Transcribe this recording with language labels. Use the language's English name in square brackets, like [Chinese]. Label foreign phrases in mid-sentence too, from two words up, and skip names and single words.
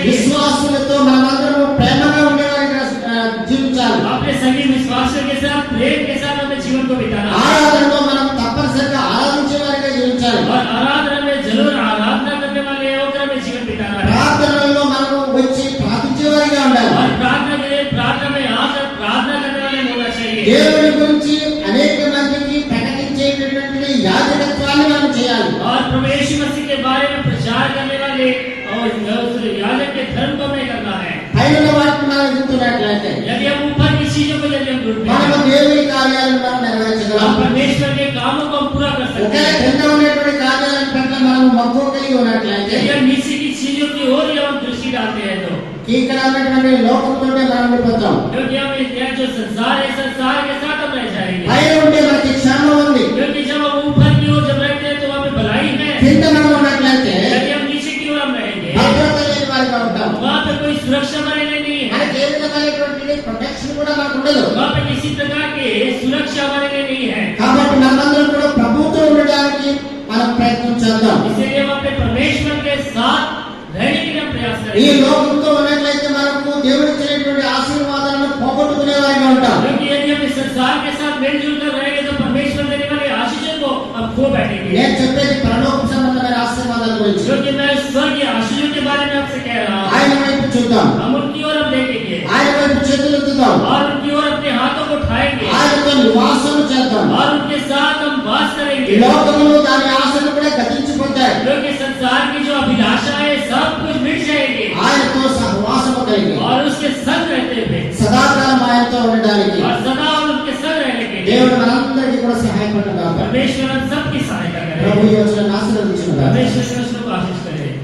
[Telugu] విశ్వాసులతో మనమందరం ప్రేమగా ఉండేవారిగా జీవించాలి. [Hindi] अपने सभी विश्वासियों के साथ प्रेम के साथ अपने जीवन को बिताना [Telugu] ఆరాధనలో మనం తప్పనిసరిగా ఆరాధించేవారిగా జీవించాలి. [Hindi] और आराधना में जरूर आराधना करने वाले होकर हमें जीवन बिताना है। [Telugu] ప్రార్థనలో మనము వచ్చి ప్రార్థించేవారిగా ఉండాలి. [Hindi] और प्रार्थना के लिए प्रार्थना में आकर प्रार्थना करने वाले होना चाहिए। [Telugu] దేవుని గురించి అనేక మందికి ప్రకటించేటటువంటి యాజకత్వాన్ని మనం చేయాలి. [Hindi] और प्रभु यीशु मसीह के बारे में प्रचार करने वाले और उस याजक के धर्म को हमें करना है। [Telugu] పైన వాటిని మనం ఎదుగుతున్నట్లయితే [Hindi] यदि हम ऊपर की चीजों को यदि हम ढूंढते [Telugu] మనము [Hindi] हैं, [Telugu] దేవుని కార్యాలను మనం [Hindi] हम [Telugu] నెరవేర్చగలం. [Hindi] परमेश्वर के कामों को हम पूरा कर सकते [Telugu] ఒకే [Hindi] हैं। [Telugu] కింద ఉన్నటువంటి కార్యాల పట్ల మనం మక్కువ కలిగి ఉన్నట్లయితే [Hindi] यदि हम नीचे की चीजों की ओर ही हम दृष्टि डालते हैं तो, [Telugu] ఇక్కడ ఉన్నటువంటి లోకంతోనే మనం ఉండిపోతాం. [Hindi] क्योंकि हम यह जो संसार है, संसार के साथ हम रह जाएंगे। [Telugu] పైన ఉంటే మనకి క్షేమం ఉంది. [Hindi] क्योंकि जब हम ऊपर की ओर जब रहते हैं तो वहाँ पे भलाई है। [Telugu] కింద మనం ఉన్నట్లయితే [Hindi] यदि हम नीचे की ओर हम रहेंगे, [Telugu] భద్రత లేని వారిగా ఉంటాం. [Hindi] वहाँ पे कोई सुरक्षा वाले नहीं है, [Telugu] మనకి ఏ విధమైనటువంటి ప్రొటెక్షన్ కూడా మనకు ఉండదు. [Hindi] वहाँ पे किसी प्रकार के सुरक्षा वाले नहीं है। [Telugu] కాబట్టి మనమందరం కూడా ప్రభువుతో ఉండడానికి మనం ప్రయత్నం చేద్దాం. [Hindi] इसलिए हम अपने परमेश्वर के साथ रहने के लिए प्रयास [Telugu] ఈ [Hindi] करेंगे। [Telugu] లోకంతో ఉన్నట్లయితే మనకు దేవుడు ఇచ్చినటువంటి ఆశీర్వాదాలను పోగొట్టుకునే వారిగా ఉంటాం. [Hindi] क्योंकि यदि हम इस संसार के साथ मिलजुल कर रहेंगे तो परमेश्वर देने वाले आशीषों को हम खो बैठेंगे। [Telugu] నేను చెప్పేది పరలోక సంబంధమైన ఆశీర్వాదాల గురించి. [Hindi] क्योंकि मैं स्वर्गीय आशीषों के बारे में आपसे कह रहा हूँ। [Telugu] ఆయన వైపు చూద్దాం, [Hindi] हम उनकी ओर हम देखेंगे [Telugu] ఆయన వైపు చేతులు ఎత్తుదాం, [Hindi] और उनकी ओर अपने हाथों को उठाएंगे [Telugu] ఆయనతో నివాసం చేద్దాం. [Hindi] और उनके साथ हम वास [Telugu] ఈ [Hindi] करेंगे। [Telugu] లోకములు దాని ఆశలు కూడా గతించిపోతాయి. [Hindi] क्योंकि संसार की जो अभिलाषा है सब कुछ मिट जाएंगे [Telugu] ఆయనతో సహవాసము కలిగి [Hindi] और उसके संग रहते हुए [Telugu] సదాకాలం ఆయనతో ఉండడానికి [Hindi] और सदा और उनके संग रहने के लिए [Telugu] దేవుడు మనందరికీ కూడా సహాయపడును గాక. [Hindi] परमेश्वर हम सबकी सहायता [Telugu] ప్రభు [Hindi] करें। [Telugu] ఈ యోచనను ఆశీర్వదించును గాక. [Hindi] परमेश्वर को आशीष करें।